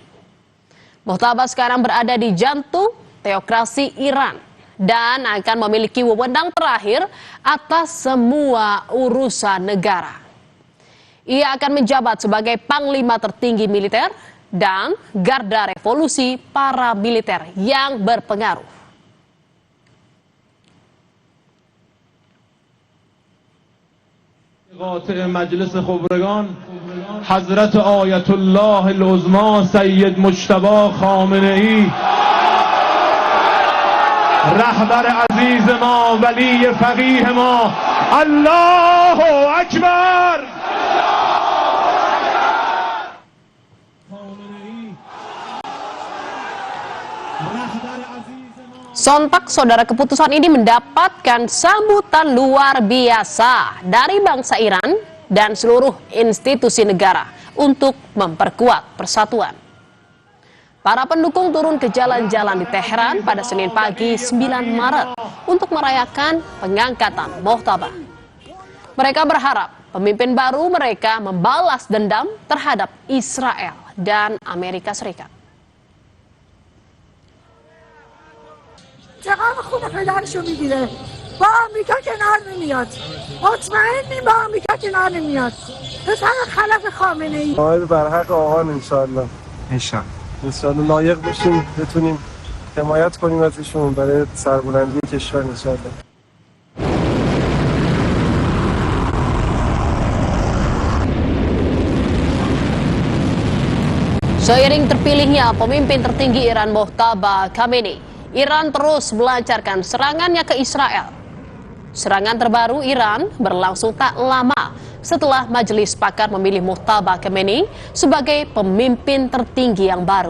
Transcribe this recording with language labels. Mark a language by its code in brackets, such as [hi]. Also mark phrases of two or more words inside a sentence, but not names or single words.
[id] Mojtaba sekarang berada di jantung teokrasi Iran dan akan memiliki wewenang terakhir atas semua urusan negara. Ia akan menjabat sebagai panglima tertinggi militer dan garda revolusi para militer yang berpengaruh. [fa] قاطع مجلس خبرگان حضرت آیت الله العظما سید مجتبی خامنه‌ای رهبر عزیز ما ولی فقیه ما [ar] الله اکبر. [id] Sontak saudara, keputusan ini mendapatkan sambutan luar biasa dari bangsa Iran dan seluruh institusi negara untuk memperkuat persatuan. Para pendukung turun ke jalan-jalan di Teheran pada Senin pagi 9 Maret untuk merayakan pengangkatan Mojtaba. Mereka berharap pemimpin baru mereka membalas dendam terhadap Israel dan Amerika Serikat. [fa] چقدر خون پدرشو میگیره با آمریکا کنار نمیاد مطمئنیم با آمریکا کنار نمیاد پسر خلف خامنه ای بر حق آهان انشالله انشالله لایق بشیم بتونیم حمایت کنیم ازشون برای سربلندی کشور انشالله. [id] Seiring terpilihnya pemimpin tertinggi Iran Mojtaba Khamenei, Iran terus melancarkan serangannya ke Israel. Serangan terbaru Iran berlangsung tak lama setelah Majelis Pakar memilih Mojtaba Khamenei sebagai pemimpin tertinggi yang baru.